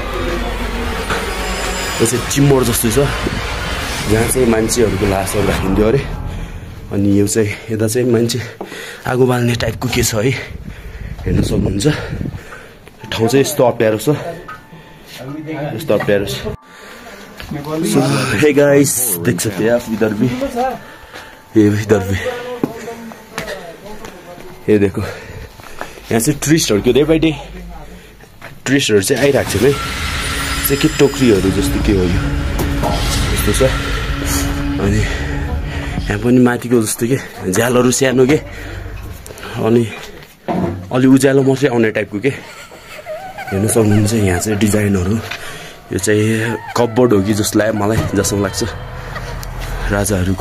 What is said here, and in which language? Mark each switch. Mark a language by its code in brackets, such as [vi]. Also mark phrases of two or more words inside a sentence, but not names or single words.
[ne] यो चाहिँ चिम्मोर जस्तो छ जहाँ चाहिँ मान्छेहरूको लासहरू राखिन्थ्यो अरे अनि यो चाहिँ यता चाहिँ मान्छे आगो बाल्ने टाइपको के छ है हेर्न सक्नुहुन्छ ठाउँ चाहिँ यस्तो अप्ठ्यारो छ यस्तो अप्ठ्यारो छ [en] Hey guys [hi] देख सकते हैं आप इधर भी ये देखो [ne] यहाँ चाहिँ टुरिस्टहरूको [en] day by day [ne] टुरिस्टहरू चाहिँ आइरहेको छ है चाहिँ के टोकरीहरू जस्तो के हो यो यस्तो छ अनि यहाँ पनि माथिको जस्तो के झ्यालहरू सानो के अनि अलि उज्यालो मात्रै आउने टाइपको के हेर्न सक्नुहुन्छ यहाँ चाहिँ डिजाइनहरू यो चाहिँ कपबोर्ड हो कि जस्तो लाग्यो मलाई जस्तो लाग्छ राजाहरूको